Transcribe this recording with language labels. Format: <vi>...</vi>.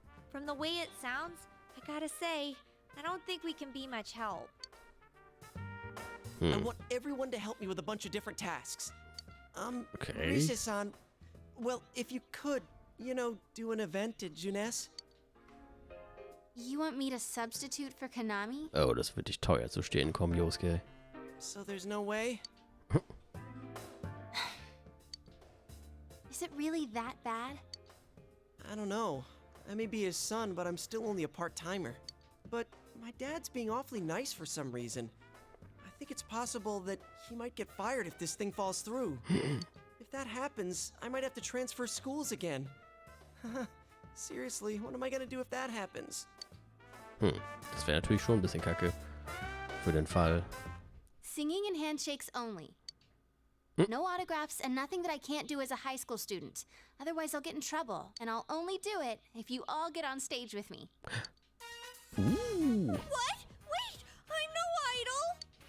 <en>From the way it sounds, I gotta say, I don't think we can be much help. I want everyone to help me with a bunch of different tasks. Okay. Rise-san, well, if you could, you know, do an event at Juness. You want me to substitute for Kanami?</en> <de>Oh, das wird dich teuer zu stehen kommen, Yosuke.</de> <en>So there's no way? Is it really that bad? I don't know. I may be his son, but I'm still only a part-timer. But my dad's being awfully nice for some reason. I think it's possible that he might get fired if this thing falls through. If that happens, I might have to transfer schools again. Seriously, what am I gonna do if that happens?</en> <de>Das wäre natürlich schon ein bisschen kacke. Für den Fall.</de> <en>Singing and handshakes only. No autographs and nothing that I can't do as a high school student. Otherwise, I'll get in trouble, and I'll only do it if you all get on stage with me. Ooh. What? Wait! I'm no idol!</en>